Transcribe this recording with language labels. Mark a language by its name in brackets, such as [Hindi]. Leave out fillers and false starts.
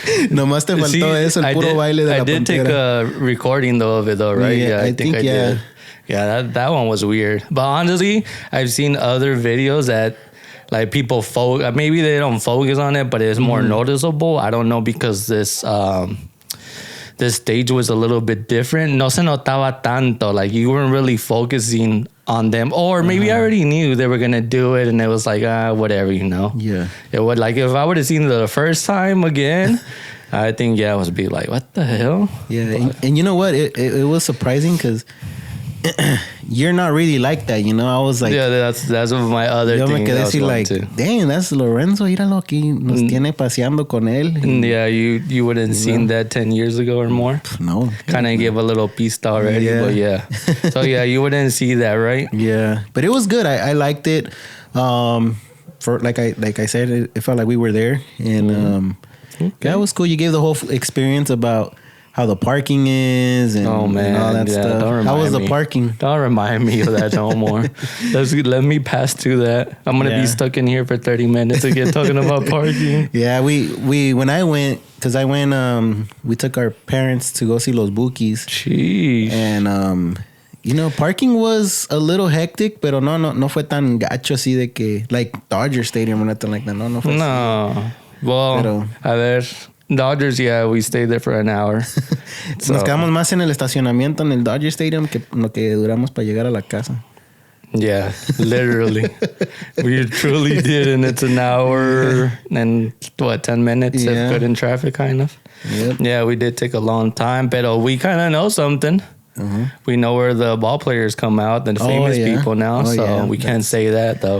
[Spanish] Nomás te faltó eso, el puro baile de la pantera. [English] I did take a recording though of it though, right? Yeah, I think I did. Yeah, that one was weird. But honestly, I've seen other videos that like people maybe they don't focus on it, but it's more noticeable. I don't know, because this stage was a little bit different. [Spanish] No se notaba tanto. [English] Like you weren't really focusing on them, or maybe I already knew they were gonna do it, and it was like whatever, Yeah. It would, like, if I would have seen it the first time again, I think I would be like, what the hell? Yeah, and you know what? It was surprising because you're not really like that, I was like, that's one of my other things. [Spanish] Yo me quedé así [English] like, dang, that's Lorenzo, [Spanish] míralo aquí, nos tiene paseando con él. [English] Yeah, you wouldn't seen that 10 years ago or more. No, kind of gave a little piece already, but so you wouldn't see that, right? Yeah, but it was good. I liked it. For like I said, it felt like we were there, and it was cool. You gave the whole experience about how the parking is and, oh man, and all that stuff. How was the parking? Don't remind me of that no more. Let me pass through that. I'm gonna be stuck in here for 30 minutes again talking about parking. Yeah, we when I went, because I went, we took our parents to go see Los Bukis. Jeez. And you know, parking was a little hectic, [Spanish] pero no fue tan gacho así de que [English] like Dodger Stadium or nothing like that. [Spanish] No fue así. Well, pero, a ver. [English] Dodgers, yeah, we stayed there for an hour. So. [Spanish] Nos quedamos más en el estacionamiento en el Dodger Stadium que lo que duramos para llegar a la casa. [English] Yeah, literally. We truly did, and it's an hour and 10 minutes of good in traffic, kind of. Yep. Yeah, we did take a long time, but we kind of know something. Uh-huh. We know where the ball players come out, the famous people now, so we can't say that, though.